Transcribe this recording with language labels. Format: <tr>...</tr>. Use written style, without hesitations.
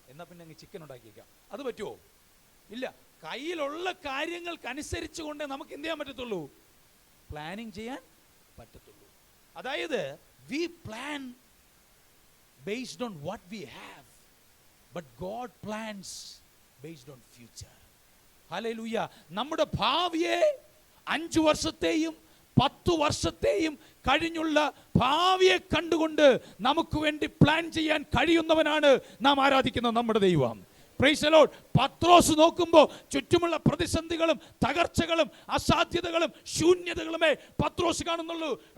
<ml>എന്നാൽ പിന്നെ അങ്ങ് ചിക്കൻ ഉണ്ടാക്കിയേക്കാം. അത് പറ്റുമോ? ഇല്ല. കയ്യിലുള്ള കാര്യങ്ങൾക്കനുസരിച്ച് കൊണ്ടേ നമുക്ക് എന്ത് ചെയ്യാൻ പറ്റത്തുള്ളൂ? പ്ലാനിങ് ചെയ്യാൻ പറ്റത്തുള്ളൂ.</ml> <en>അതായത് we plan based on what we have, but God plans based on future. Hallelujah.</en> <ml>നമ്മുടെ ഭാവിയെ 5 വർഷത്തെയും 10 വർഷത്തെയും കഴിഞ്ഞുള്ള ഭാവിയെ കണ്ടുകൊണ്ട് നമുക്ക് വേണ്ടി പ്ലാൻ ചെയ്യാൻ കഴിയുന്നവനാണ് നാം ആരാധിക്കുന്ന നമ്മുടെ ദൈവം.</ml> <en>Praise the Lord.</en> <ml>പത്രോസ് നോക്കുമ്പോൾ ചുറ്റുമുള്ള പ്രതിസന്ധികളും തകർച്ചകളും അസാധ്യതകളും ശൂന്യതകളുമേ പത്രോസ് കാണുന്നുള്ളൂ.</ml>